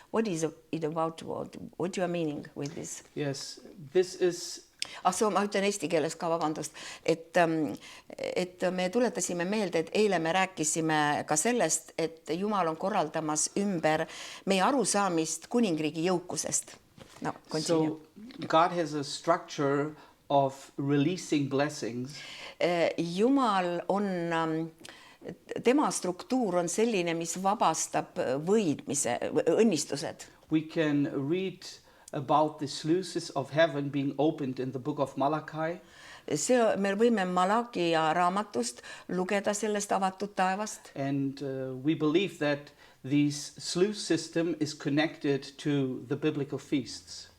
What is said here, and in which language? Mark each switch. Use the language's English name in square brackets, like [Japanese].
[English] What is it about? What you are meaning with this? Yes, this is [Estonian] So ma ütlen eesti keeles ka, vabandust, et me tuletasime meelde, et eile me rääkisime ka sellest, et Jumal on korraldamas ümber meie arusaamist kuningriigi jõukusest. [English] No, continue. so God has a structure of releasing blessings, [Estonian] Jumal on, tema struktuur on selline, mis vabastab võidmise, õnnistused. [English] we can read about the sluices of heaven being opened in the book of Malachi. [Estonian] Me võime Malakia raamatust lugeda sellest avatud taevast. [English] And we believe that this sluice system is connected to the biblical feasts.